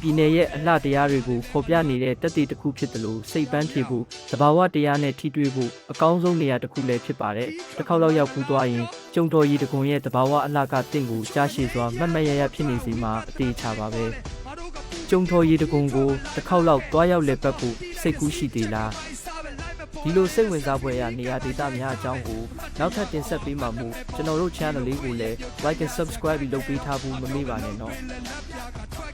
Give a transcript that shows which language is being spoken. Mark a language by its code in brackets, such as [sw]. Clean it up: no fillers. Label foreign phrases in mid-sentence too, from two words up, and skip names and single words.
[my] ပြည်နယ်ရဲ့အလှတရားတွေကိုဖော်ပြနေတဲ့တက်သေးတစ်ခုဖြစ်တယ်လို့စိတ်ပန်းဖြေဖို့သဘာဝတရားနဲ့ထိတွေ့ဖို့အကောင်းဆုံးနေရာတစ်ခုလည်းဖြစ်ပါတယ်တစ်ခေါက်လောက်ရောက်ဖူးသွားရင်ကျုံထော်ရည်တခွန်းရဲ့သဘာဝအလှကတင့်ကိုကြားရှည်စွာမတ်မတ်ရရဖြစ်နေစီမှာအသေးချပါပဲကျုံထော်ရည်တခွန်းကိုတစ်ခေါက်လောက်တွားရောက်လည်ပတ်ဖို့စိတ်ကူးရှိသေးလားဒီလိုစိတ်ဝင်စားဖွယ်ရာနေရာဒေသများအကြောင်းကိုနောက်ထပ်တင်ဆက်ပေးမှာမို့ကျွန်တော်တို့ channel လေးကိုလည်း [en] like and subscribe [my] လုပ်ပေးထားဖို့မမေ့ပါနဲ့နော်